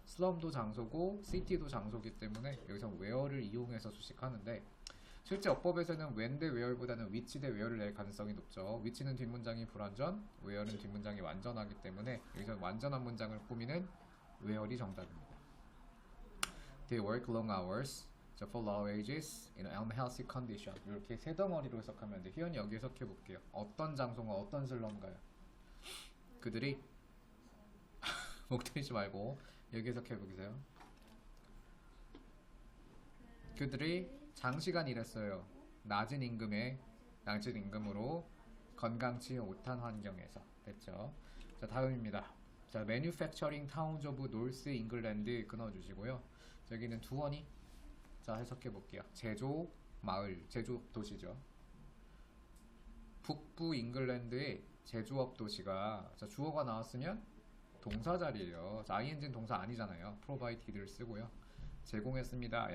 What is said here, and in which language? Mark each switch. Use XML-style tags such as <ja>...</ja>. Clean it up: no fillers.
<ko>slum도 장소고 city도 장소기 때문에 여기서 where를 이용해서 수식하는데 실제 어법에서는 when 대 where보다는 which 대 where를 낼 가능성이 높죠. which는 뒷문장이 불완전, where는 뒷문장이 완전하기 때문에 여기서 완전한 문장을 꾸미는 where이 정답입니다.</ko> <en>They work long hours for low wages in an unhealthy condition.</en> <ko>이렇게 세 덩어리로 해석하면 돼. 희연이 여기 해석해 볼게요. 어떤 장소가 어떤 슬럼가요? 그들이 목 때리지 말고 여기 해석해 보세요. 그들이 장시간 일했어요. 낮은 임금으로 건강치 못한 환경에서. 됐죠? 자, 다음입니다. 자,</ko> <en>Manufacturing Towns of North England</en> <ko>끊어주시고요. 여기는 두원이 자, 해석해 볼게요. 제조 마을, 제조 도시죠. 북부 잉글랜드의 제조업 도시가 자, 주어가 나왔으면 동사 자리예요. 자, ing는 동사 아니잖아요. provided를 쓰고요. 제공했습니다.</ko>